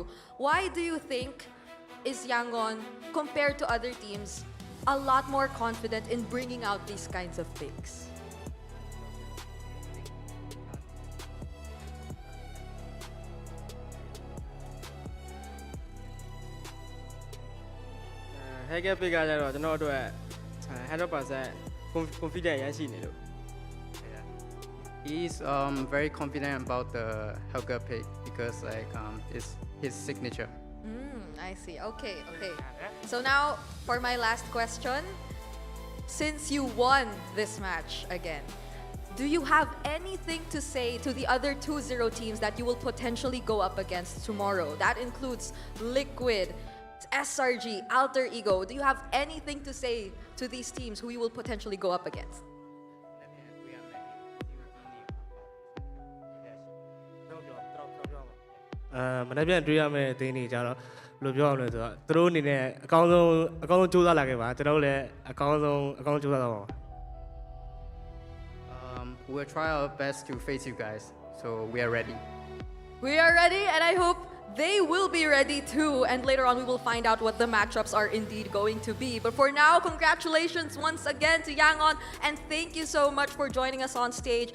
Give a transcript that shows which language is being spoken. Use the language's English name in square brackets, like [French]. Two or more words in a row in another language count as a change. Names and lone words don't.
[English] Why do you think is Yangon, compared to other teams, a lot more confident in bringing out these kinds of picks? [Burmese] Hellcurt pick ကတော့ကျွန်တော်တို့အတွက်100% confident ရရှိနေလို့ [English] He's very confident about the Hellcurt pick because like it's his signature. I see. Okay. So now, for my last question. Since you won this match again, do you have anything to say to the other 2-0 teams that you will potentially go up against tomorrow? That includes Liquid, SRG, Alter Ego. Do you have anything to say to these teams who you will potentially go up against? [Burmese] ။မနေ့ပြန်တွေ့ရမယ့်အသင်းတွေကြတော့ဘယ်လိုပြောရမလဲဆိုတော့သူတို့အနေနဲ့အကောင်းဆုံးစူးစမ်းလာခဲ့ပါကျွန်တော်တို့လည်းအကောင်းဆုံးစူးစမ်းသွားပါမယ် [English] We'll try our best to face you guys, so we are ready. We are ready, and I hope they will be ready too. And later on, we will find out what the matchups are indeed going to be. But for now, congratulations once again to Yangon, and thank you so much for joining us on stage.